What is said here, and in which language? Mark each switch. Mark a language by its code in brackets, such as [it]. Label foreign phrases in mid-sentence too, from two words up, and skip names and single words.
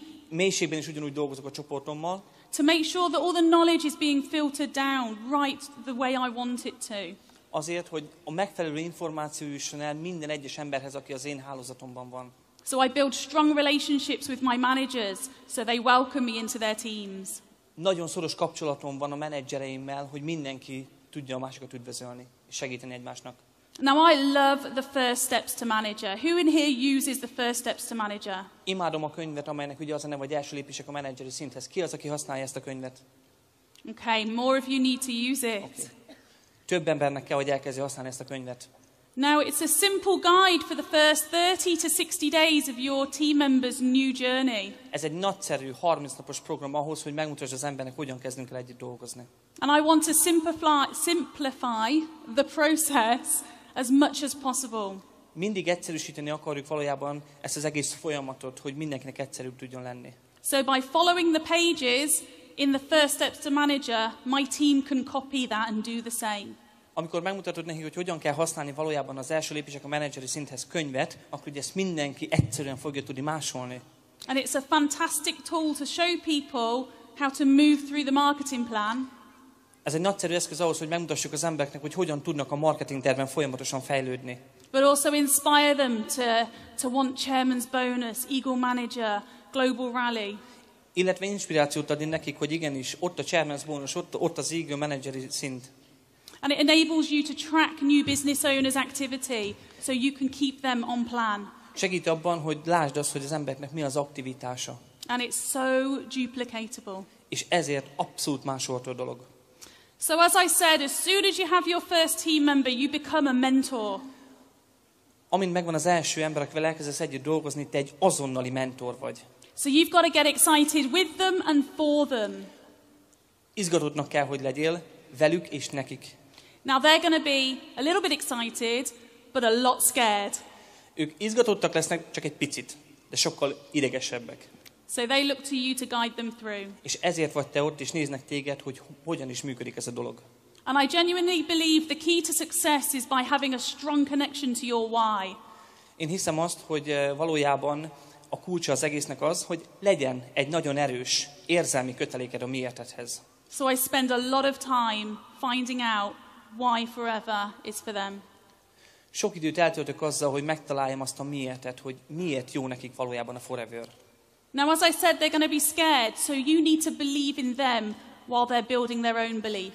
[hu] Mélységben is ugyanúgy dolgozok a csoportommal. [en] To make sure that all the knowledge is being filtered down right the way I want it to. [hu] Azért, hogy a megfelelő információ jusson el minden egyes emberhez, aki az én hálózatomban van. [en] So I build strong relationships with my managers, so they welcome me into their teams. [hu] Nagyon szoros kapcsolatom van a menedzsereimmel, hogy mindenki tudja a másikat üdvözölni és segíteni egymásnak. [en] Now I love the first steps to manager. Who in here uses the first steps to manager? [hu] Imádom a könyvet, amelynek ugye az a neve, hogy első lépések a menedzseri szinthez. Ki az, aki használja ezt a könyvet? [en] Okay, more of you need to use it. Okay. [hu] Több embernek kell, hogy elkezdje használni ezt a könyvet. [en] Now it's a simple guide for the first 30 to 60 days of your team members' new journey. [hu] Ez egy nagyszerű 30 napos program ahhoz, hogy megmutasd az embernek, hogyan kezdünk el együtt dolgozni. [en] And I want to simplify the process as much as possible. [hu] Mindig egyszerűsíteni akarjuk valójában ezt az egész folyamatot, hogy mindenkinek egyszerűbb tudjon lenni. [en] So by following the pages in the first steps to manager, my team can copy that and do the same. [hu] Amikor megmutatod neki, hogy hogyan kell használni valójában az első lépések a menedzseri szinthez könyvet, akkor ugye ezt mindenki egyszerűen fogja tudni másolni. [en] And it's a fantastic tool to show people how to move through the marketing plan. [hu] Ez egy nagyszerű eszköz ahhoz, hogy megmutassuk az embereknek, hogy hogyan tudnak a marketing tervben folyamatosan fejlődni. [en] But also inspire them to want chairman's bonus, Eagle Manager, Global Rally. [hu] Illetve inspirációt adni nekik, hogy igenis, ott a chairman's bonus, ott az Eagle Manageri szint. [en] And it enables you to track new business owners' activity, so you can keep them on plan. [hu] Segít abban, hogy lásd azt, hogy az embereknek mi az aktivitása. [en] And it's so duplicatable. [hu] És ezért abszolút másolható dolog. [en] So as I said, as soon as you have your first team member, you become a mentor. [hu] Amint megvan az első ember, akivel elkezdesz együtt dolgozni, te egy azonnali mentor vagy. [en] So you've got to get excited with them and for them. [hu] Izgatottnak kell, hogy legyél, velük és nekik. [en] Now they're going to be a little bit excited, but a lot scared. [hu] Ők izgatottak lesznek, csak egy picit, de sokkal idegesebbek. [en] So they look to you to guide them through. [hu] És ezért vagy te ott, és néznek téged, hogy hogyan is működik ez a dolog. [en] And I genuinely believe the key to success is by having a strong connection to your why. [hu] Én hiszem azt, hogy valójában a kulcsa az egésznek az, hogy legyen egy nagyon erős érzelmi köteléked a miértedhez. [en] So I spend a lot of time finding out why forever is for them. [hu] Sok időt eltöltök azzal, hogy megtaláljam azt a miértet, hogy miért jó nekik valójában a forever. [en] Now, as I said, they're going to be scared, so you need to believe in them while they're building their own belief.